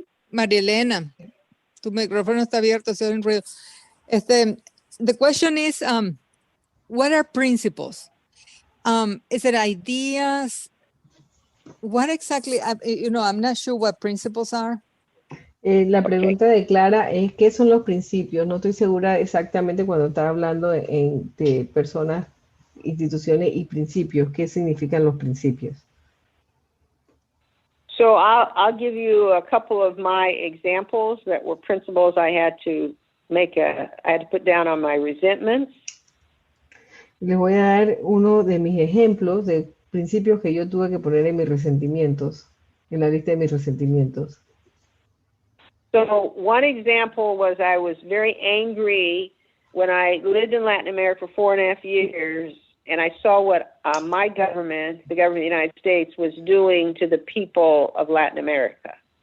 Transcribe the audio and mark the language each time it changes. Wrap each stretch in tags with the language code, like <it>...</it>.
<es>María Elena, tu micrófono está abierto, se oye un ruido.</es> <en>The question is, what are principles? Is it ideas? What exactly, I'm not sure what principles are.</en> <es>La pregunta de Clara es, ¿qué son los principios? No estoy segura exactamente cuando está hablando de personas, instituciones y principios. ¿Qué significan los principios?</es> <en>So I'll give you a couple of my examples that were principles I had to put down on my resentments.</en> <es>Les voy a dar uno de mis ejemplos de principios que yo tuve que poner en mis resentimientos, en la lista de mis resentimientos.</es> <en>So one example was I was very angry when I lived in Latin America for 4.5 years, and I saw what my government, the government of the United States, was doing to the people of Latin America.</en>